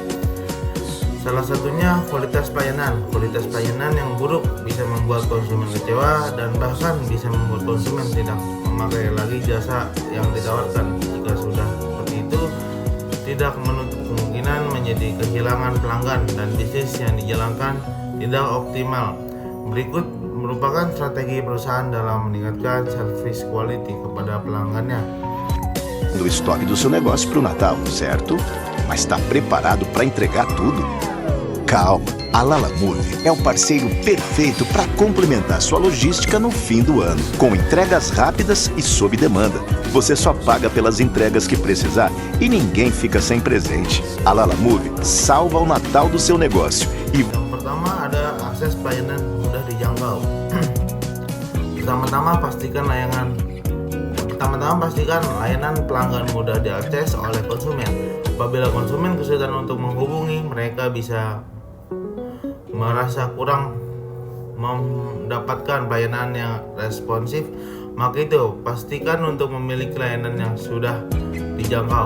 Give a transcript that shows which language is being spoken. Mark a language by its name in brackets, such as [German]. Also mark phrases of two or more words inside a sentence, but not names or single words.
[Indonesian] Salah satunya kualitas pelayanan. Kualitas pelayanan yang buruk bisa membuat konsumen kecewa dan bahkan bisa membuat konsumen tidak memakai lagi jasa yang ditawarkan. Jika sudah seperti itu, tidak menutup kemungkinan menjadi kehilangan pelanggan dan bisnis yang dijalankan tidak optimal. Berikut merupakan strategi perusahaan dalam meningkatkan [English] service quality [Indonesian] kepada pelanggannya. [Portuguese] Do estoque do seu negócio para o Natal, certo? Mas está preparado para entregar tudo? Calma, a Lalamove é o parceiro perfeito para complementar sua logística no fim do ano, com entregas rápidas e sob demanda. Você só paga pelas entregas que precisar e ninguém fica sem presente. A Lalamove salva o Natal do seu negócio e [Indonesian] Yang pertama ada akses pelayanan mudah dijangkau. Pertama-tama pastikan layanan pelanggan mudah diakses oleh konsumen. Apabila konsumen kesulitan untuk menghubungi, mereka bisa merasa kurang mendapatkan pelayanan yang responsif, maka itu pastikan untuk memiliki layanan yang sudah dijangkau.